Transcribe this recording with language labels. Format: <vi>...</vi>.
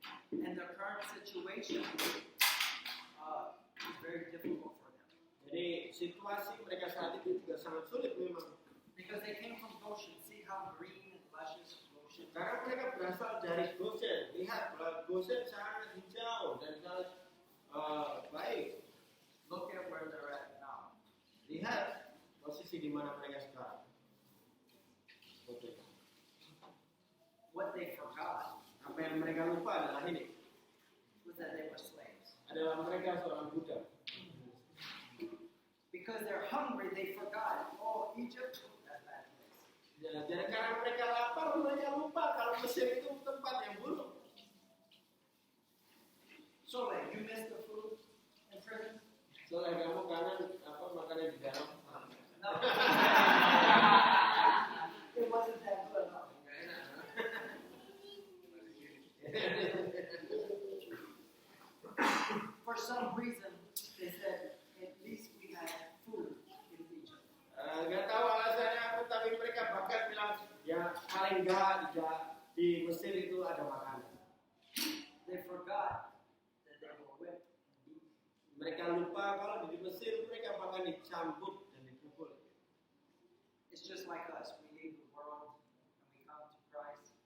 <en>And their current situation is very difficult for them.</en> <id>Jadi situasi mereka saat itu juga sangat sulit memang.</id> <en>Because they came from Goshen. See how green and luscious Goshen is.</en> <id>Karena mereka berasal dari Goshen. Lihat, Goshen sangat hijau dan sangat baik.</id> <en>Look at where they're at now.</en> <id>Lihat posisi di mana mereka sekarang. Oke.</id> <en>What they forgot</en> <id>Apa yang mereka lupa adalah ini.</id> <en>was that they were slaves.</en> <id>Adalah mereka seorang budak.</id> <en>Because they're hungry, they forgot. Oh, Egypt, that bad place.</en> <id>Ya, jadi karena mereka lapar, mereka lupa kalau Mesir itu tempat yang buruk.</id> <en>So, like, you missed the food in prison?</en> <id>Soalnya kamu kangen makanan di dalam.</id> <en>No. It wasn't that good, no. For some reason, they said, at least we had food in Egypt.</en> <id>Nggak tahu alasannya apa, tapi mereka bahkan bilang, ya paling nggak di Mesir itu ada makanan.</id> <en>They forgot that they were whipped and beaten.</en> <id>Mereka lupa kalau di Mesir mereka bahkan dicambuk dan dipukul.</id> <en>It's just like us. We leave the world and we come to Christ.</en>